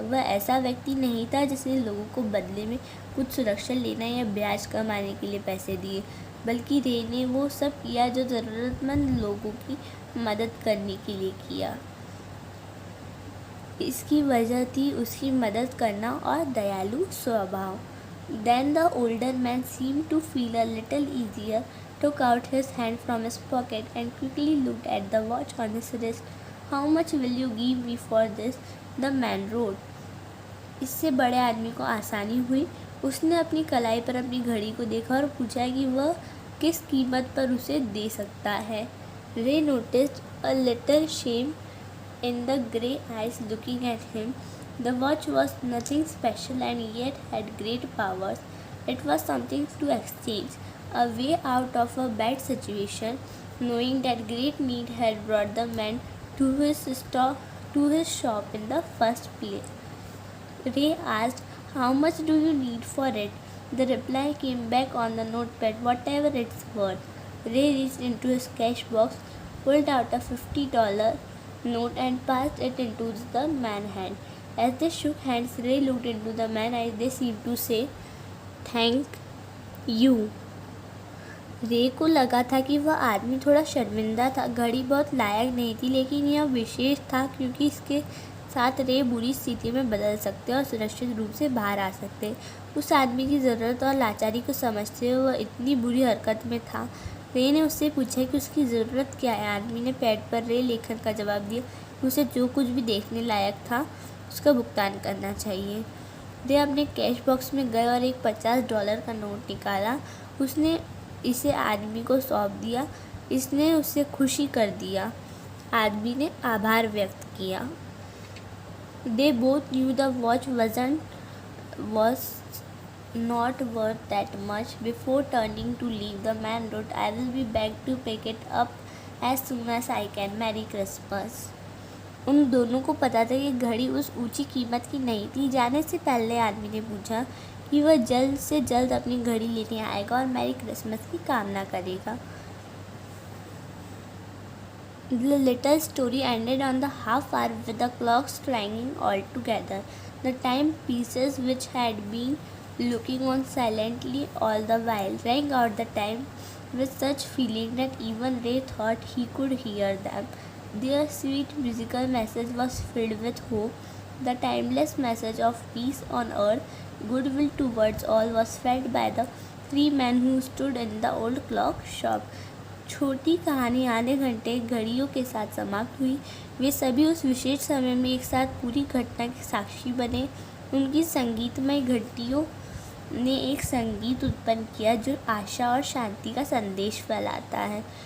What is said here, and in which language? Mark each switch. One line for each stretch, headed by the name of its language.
Hindi: वह ऐसा व्यक्ति नहीं था जिसने लोगों को बदले में कुछ सुरक्षा लेना या ब्याज कमाने के लिए पैसे दिए, बल्कि रे ने वो सब किया जो ज़रूरतमंद लोगों की मदद करने के लिए किया। इसकी वजह थी उसकी मदद करना और दयालु स्वभाव।
English: Then the older man seemed to feel a little easier, took out his hand from his pocket and quickly looked at the watch on his wrist. How much will you give me for this? The man wrote.
Hindi: इससे बड़े आदमी को आसानी हुई। उसने अपनी कलाई पर अपनी घड़ी को देखा और पूछा कि वह किस कीमत पर उसे दे सकता है।
English: Ray noticed a little shame in the grey eyes looking at him. The watch was nothing special and yet had great powers. It was something to exchange, a way out of a bad situation, knowing that great need had brought the man to his shop in the first place. Ray asked, "How much do you need for it?" The reply came back on the notepad, "Whatever it's worth." Ray reached into his cash box, pulled out a $50 note and passed it into the man's hand. As they shook hands, Ray looked into the man's eyes. They seemed to say, "Thank you."
Hindi: रे को लगा था कि वह आदमी थोड़ा शर्मिंदा था। घड़ी बहुत लायक नहीं थी, लेकिन यह विशेष था क्योंकि इसके साथ रे बुरी स्थिति में बदल सकते और सुरक्षित रूप से बाहर आ सकते। उस आदमी की ज़रूरत और लाचारी को समझते हुए वह इतनी बुरी हरकत में था। रे ने उससे पूछा कि उसकी ज़रूरत क्या है। आदमी ने पैड पर रे लेखन का जवाब दिया कि उसे जो कुछ भी देखने लायक था उसका भुगतान करना चाहिए। रे अपने कैश बॉक्स में गए और एक $50 का नोट निकाला। उसने इसे आदमी को सौंप दिया। इसने उससे खुशी कर दिया। आदमी ने आभार व्यक्त किया।
English: They both knew the watch was not worth that much. Before turning to leave, the man wrote, "I will be back to pick it up as soon as I can. Merry Christmas."
Hindi: उन दोनों को पता था कि घड़ी उस ऊंची कीमत की नहीं थी। जाने से पहले आदमी ने पूछा कि वह जल्द से जल्द अपनी घड़ी लेने आएगा और मैरी क्रिसमस की कामना करेगा।
English: The little story ended on the half hour with the clocks clanging all together. The timepieces, which had been looking on silently all the while, rang out the time with such feeling that even Ray thought he could hear them. Their sweet musical message was filled with hope. The timeless message of peace on earth, goodwill towards all, was felt by the three men who stood in the old clock shop.
Hindi: छोटी कहानी आधे घंटे घड़ियों के साथ समाप्त हुई। वे सभी उस विशेष समय में एक साथ पूरी घटना के साक्षी बने। उनकी संगीतमय घंटियों ने एक संगीत उत्पन्न किया जो आशा और शांति का संदेश फैलाता है।